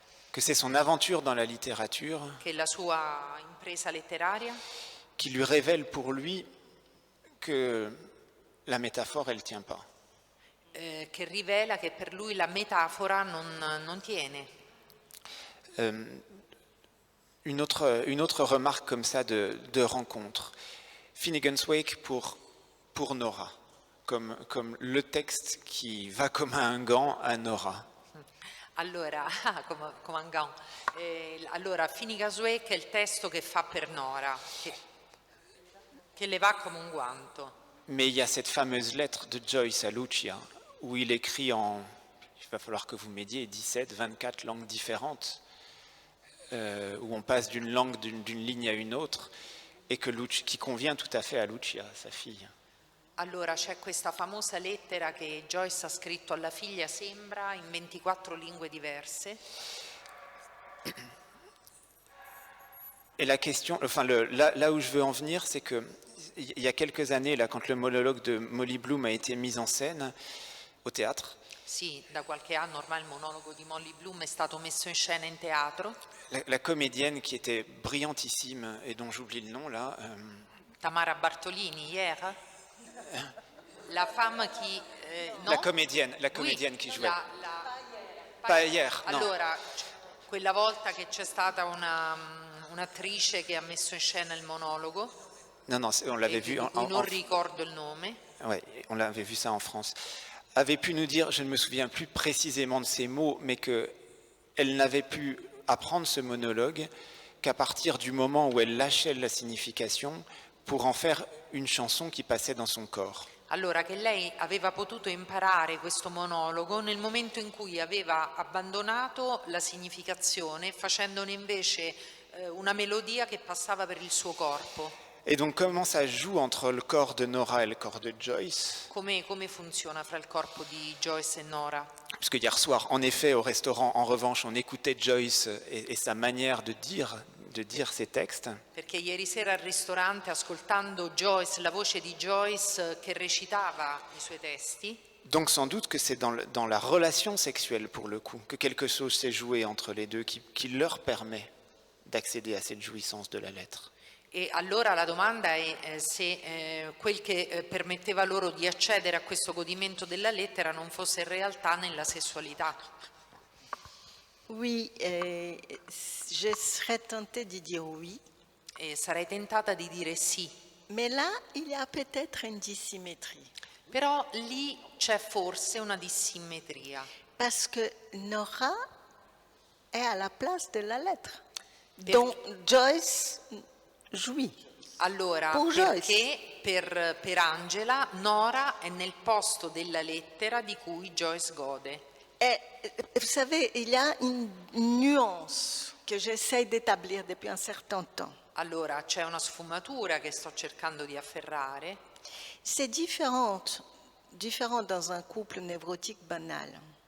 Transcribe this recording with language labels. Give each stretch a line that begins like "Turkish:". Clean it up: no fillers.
French: que c'est son aventure dans la littérature
Italian: che la sua impresa letteraria
French: qui lui révèle pour lui que la métaphore, elle ne tient pas.
Italian: che rivela che per lui la metafora non tiene.
French: Une autre remarque comme ça de rencontre. Finnegan's Wake pour Nora, comme le texte qui va comme un gant à Nora.
Italian: Allora, come un gant. Allora, Finnegan's Wake è il testo che fa per Nora, che le va come un guanto.
French: Mais il y a cette fameuse lettre de Joyce à Lucia, où il écrit il va falloir que vous m'aidiez, 17, 24 langues différentes, où on passe d'une langue, d'une ligne à une autre, et qui convient tout à fait à Lucia, sa fille.
Italian: Allora c'è questa famosa lettera che Joyce ha scritto alla figlia, sembra, in 24 lingue diverse.
French: Et la question, enfin là où je veux en venir, c'est que il y a quelques années, là, quand le monologue de Molly Bloom a été mis en scène au théâtre,
Italian: Sì, da qualche anno ormai il monologo di Molly Bloom è stato messo in scena in teatro.
French: la comédienne qui était brillantissime et dont j'oublie le nom là, Tamara Bartolini, hier. La femme qui... no? la comédienne Oui, qui jouait. Pas hier, no.
Italian: Allora, quella volta che c'è stata un'attrice che ha messo in scena il monologo,
French: Non, on l'avait vu
Italian: di cui non ricordo il nome,
French: ouais, on l'avait vu ça en France, avait pu nous dire, je ne me souviens plus précisément de ces mots, mais qu'elle n'avait pu apprendre ce monologue qu'à partir du moment où elle lâchait la signification pour en faire une chanson qui passait dans son corps.
Italian: allora che lei aveva potuto imparare questo monologo nel momento in cui aveva abbandonato la significazione, facendone invece una melodia che passava per il suo corpo.
French: Et donc comment ça joue entre le corps de Nora et le corps de Joyce?
Italian: Come funziona fra il corpo di Joyce e Nora?
French: Parce que hier soir, en effet, au restaurant, en revanche, on écoutait Joyce et sa manière de dire ses textes.
Italian: Perché ieri sera al ristorante, ascoltando Joyce, la voce di Joyce che recitava i suoi testi,
French: Donc sans doute que c'est dans la relation sexuelle, pour le coup, que quelque chose s'est joué entre les deux qui leur permet d'accéder à cette jouissance de la lettre.
Italian: E allora la domanda è se quel che permetteva loro di accedere a questo godimento della lettera non fosse in realtà nella sessualità.
French: Oui, je serais tentée de dire oui,
Italian: E sarei tentata di dire sì,
French: mais là, il y a peut-être une dissymétrie.
Italian: però lì c'è forse una dissimmetria,
French: Parce que Nora est à la place de la lettre, dont Joyce jouit.
Italian: allora
French: Pour
Italian: perché per Angela Nora è nel posto della lettera di cui Joyce gode.
French: Et vous savez, il y a une nuance que j'essaie d'établir depuis un certain temps.
Italian: Allora c'è una sfumatura che sto cercando di afferrare.
French: C'est différent dans un couple névrotique banal,